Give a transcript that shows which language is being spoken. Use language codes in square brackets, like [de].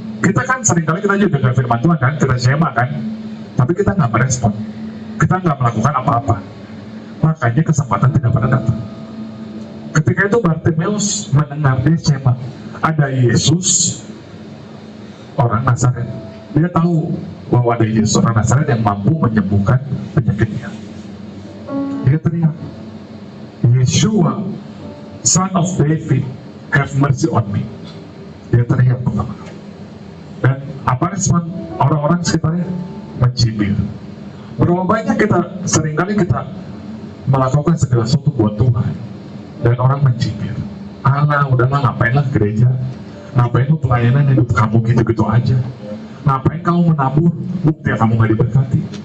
[id] Kita kan seringkali kita juga dengar firman Tuhan kan, kita syema kan, tapi kita nggak merespon, kita nggak melakukan apa-apa. Makanya kesempatan tidak pernah datang. Ketika itu Bartimeus mendengar, dia syema, ada Yesus orang Nazaret. Dia tahu bahwa ada Yesus orang Nazaret yang mampu menyembuhkan penyakitnya. Dia teriak, [en] Yeshua, Son of David, have mercy on me. [id] Dia teriak pertama. Dan apa respon orang-orang sekitarnya? Mencibir. Berapa banyak seringkali kita melakukan segala sesuatu buat Tuhan, dan orang mencibir. Alah, udahlah, ngapainlah gereja, ngapain lu pelayanan hidup kamu gitu-gitu aja, ngapain kamu menabur, bukti kamu gak diberkati.